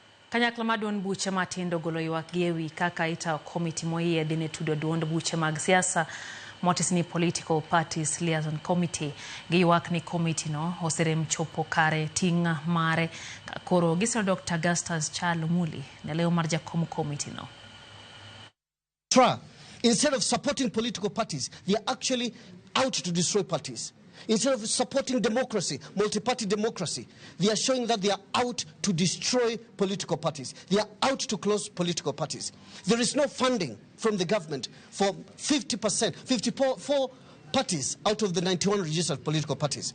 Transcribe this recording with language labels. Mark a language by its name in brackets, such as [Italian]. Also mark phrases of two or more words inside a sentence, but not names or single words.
[Luo (Kenya and Tanzania)] Kanyakla mar Duond buche matindo golo ywak gi ewi kaka ita komiti moyiedhi ne tudo duond buche mag siasa motis ni Political Parties Liaison Committee gi ywak ni komiti no oserem chopo kare ting' mare koro gisiro Dr. Augustus Chalo Muli ne leo mar jakom komiti no. [English] Instead of supporting political parties, they are actually out to destroy parties. Instead of supporting democracy, multi-party democracy, they are showing that they are out to destroy political parties. They are out to close political parties. There is no funding from the government for 54 parties out of the 91 registered political parties.